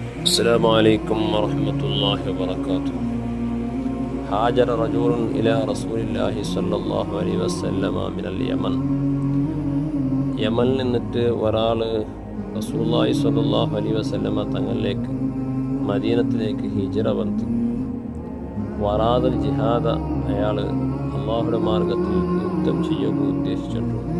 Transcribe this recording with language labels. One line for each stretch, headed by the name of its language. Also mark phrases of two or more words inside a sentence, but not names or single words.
Arabic: السلام عليكم ورحمة الله وبركاته. هاجر رجل إلى رسول الله صلى الله عليه وسلم من اليمن.
Malayalam: യമനിൽ നിന്നിട്ട് ഒരാൾ
Arabic: رسول الله صلى الله عليه وسلم
Malayalam: തങ്ങളിലേക്ക് മദീനത്തിലേക്ക് ഹിജ്റ വന്നു.
Arabic: وأراد الجهاد,
Malayalam: അയാൾ അള്ളാഹുടെ മാർഗത്തിൽ യുദ്ധം ചെയ്യുക ഉദ്ദേശിച്ചിട്ടുണ്ട്.